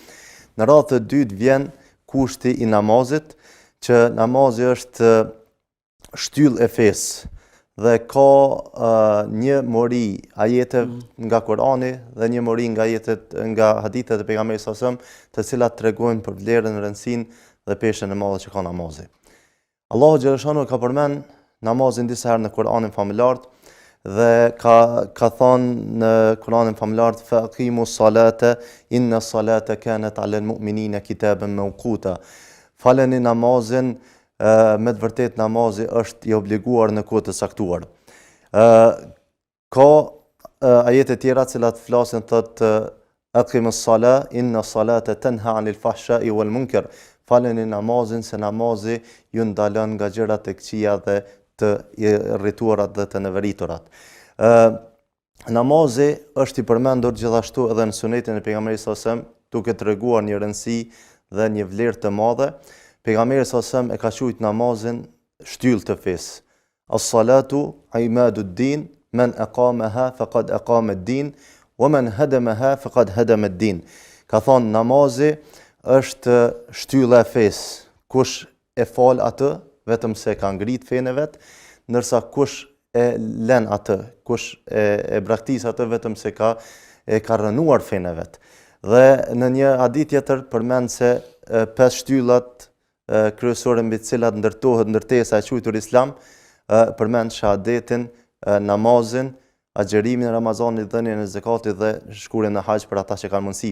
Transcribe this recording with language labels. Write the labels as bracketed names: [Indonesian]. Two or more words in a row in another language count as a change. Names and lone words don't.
[Albanian] Në radhë të dytë vjen kushti i namazit, që namazi është shtyllë e fesë dhe ka një mori ajete nga Kurani dhe një mori nga hadithet e pejgamberit [Arabic] صلى الله عليه وسلم, [Albanian] të cilat tregojnë për vlerën, rëndësinë dhe peshën e madhe që ka namazi. Allahu xhaleshanu ka përmend namazin disa herë në Kur'anin familjar dhe ka thënë në Kur'anin familjar [Arabic] فأقيموا الصلاة إن الصلاة كانت على المؤمنين كتابا موقوتا. [Albanian] Faleni namazin, me të vërtet namazi është i obliguar në kohë të saktuar. Ka ajete tjera të cilat flasin thotë [Arabic] أقيموا الصلاة إن الصلاة تنهى عن الفحشاء والمنكر. [Albanian] Faleni namazin se namazi ju ndalon nga gjërat e këqija dhe të irrituarat dhe të neveriturat. Namazi është i përmendur gjithashtu edhe në sunetin e pejgamberit [Arabic] صلى الله عليه وسلم, [Albanian] duke treguar një rëndësi dhe një vlerë të madhe. Pejgamberi [Arabic] صلى الله عليه وسلم [Albanian] e ka quajtur namazin shtyllë të fesë. [Arabic] الصلاة عماد الدين من أقامها فقد أقام الدين ومن هدمها فقد هدم الدين. [Albanian] Ka thonë namazi është shtylla e fesë. Kush e fal atë, vetëm se ka ngrit fenë vet, ndërsa kush e lën atë, kush e braktis atë, vetëm se ka rënuar fenë vet. Dhe në një hadith tjetër përmend se 5 shtyllat kryesore mbi të cilat ndërtohet ndërtesa e quajtur Islam, përmend shahadetin, namazin, agjerimin e Ramazanit, dhënien e zakatit dhe shkurjen në haxh për ata që kanë mundësi.